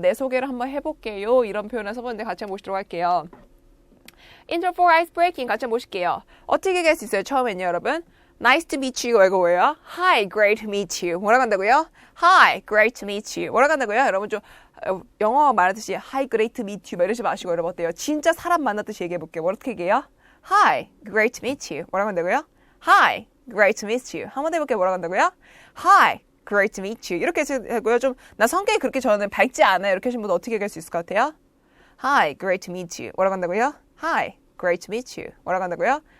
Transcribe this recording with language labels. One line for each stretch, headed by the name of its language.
Korean: 내 소개를 한번 해볼게요. 이런 표현을 써봤는데 같이 한번 보시도록 할게요.
English: Intro for ice breaking
Korean: 같이 한번 보실게요. 어떻게 얘기할 수 있어요? 처음엔요, 여러분.
English: Nice to meet you.
Korean: 이거 뭐예요?
English: Hi, great to meet you.
Korean: 뭐라고 한다고요?
English: Hi, great to meet you.
Korean: 뭐라고 한다고요? 여러분 좀 영어 말하듯이
English: Hi, great to meet you.
Korean: 이러지 마시고 여러분 어때요? 진짜 사람 만났듯이 얘기해볼게요. 어떻게 얘기해요?
English: Hi, great to meet you.
Korean: 뭐라고 한다고요?
English: Hi, great to meet you.
Korean: 한번 해볼게요. 뭐라고 한다고요?
English: Hi, great to meet you.
Korean: 이렇게 하고요. 좀 나 성격이 그렇게 저는 밝지 않아요. 이렇게 하신 분은 어떻게 얘기할 수 있을 것 같아요?
English: Hi, great to meet you.
Korean: 뭐라고 한다고요? Hi, great to meet you. 뭐라고 한다고요?